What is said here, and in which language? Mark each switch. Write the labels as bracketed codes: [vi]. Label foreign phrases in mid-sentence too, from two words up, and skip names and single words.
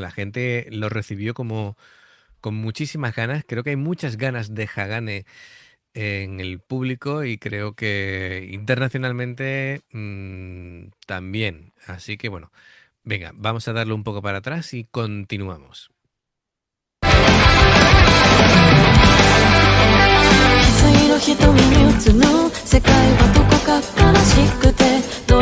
[es] La gente lo recibió como con muchísimas ganas. Creo que hay muchas ganas de Hagane en el público y creo que internacionalmente también. Así que bueno, venga, vamos a darle un poco para atrás y continuamos. [ja] 翡翠の瞳に映る世界はどこか悲しくてど